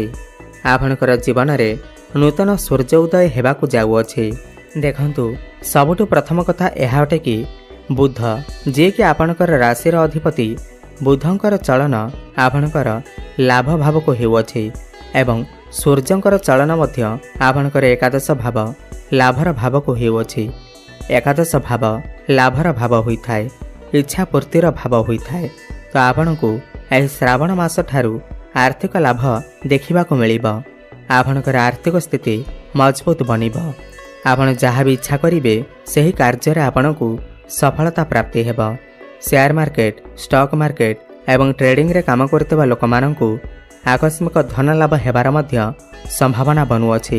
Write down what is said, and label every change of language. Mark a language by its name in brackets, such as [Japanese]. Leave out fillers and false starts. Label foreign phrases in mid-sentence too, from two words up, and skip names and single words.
[Odia] ଆପଣଙ୍କର ଜୀବନ ରେ ନୂତନ ସୂର୍ଯ୍ୟ ଉଦୟ ହେବାକୁ ଯାଉଅଛି। ଦେଖନ୍ତୁ ସବୁଠୁ ପ୍ରଥମ କଥା ଏହା ଅଟେ କି ବୁଧ ଯେ କି ଆପଣଙ୍କର ରାଶି ର ଅଧିପତି ବୁଧଙ୍କର ଚଳନ ଆପଣଙ୍କର ଲାଭ ଭାବ କୁ ହେଉଅଛି ଏବଂ ସୂର୍ଯ୍ୟଙ୍କର ଚଳନ ମଧ୍ୟ ଆପଣଙ୍କର ଏକାଦଶ ଭାବ ଲାଭର ଭାବ କୁ ହେଉଅଛି। ଏକାଦଶ ଭାବ ଲାଭର ଭାବ ହୋଇଥାଏ, ଇଚ୍ଛା ପୂର୍ତ୍ତିର ଭାବ ହୋଇଥାଏ। ତ ଆପଣଙ୍କୁ ଏହି ଶ୍ରାବଣ ମାସ ଠାରୁ ଆର୍ଥିକ ଲାଭ ଦେଖିବାକୁ ମିଳିବ। ଆପଣଙ୍କର ଆର୍ଥିକ ସ୍ଥିତି ମଜବୁତ ବନିବ। ଆପଣ [Hindi] जहाँ भी [Odia] ଇଚ୍ଛା କରିବେ ସହୀ କାର୍ଯ୍ୟ ରେ ଆପଣଙ୍କୁ ସଫଳତା ପ୍ରାପ୍ତି ହେବ। [English] share market, stock market [Odia] ଏବଂ ଟ୍ରେଡିଂ ରେ କାମ କରଥିବା ଲୋକମାନଙ୍କୁ ଆକସ୍ମିକ ଧନ ଲାଭ ହେବାର ମଧ୍ୟ ସମ୍ଭାବନା ବନୁଅଛି।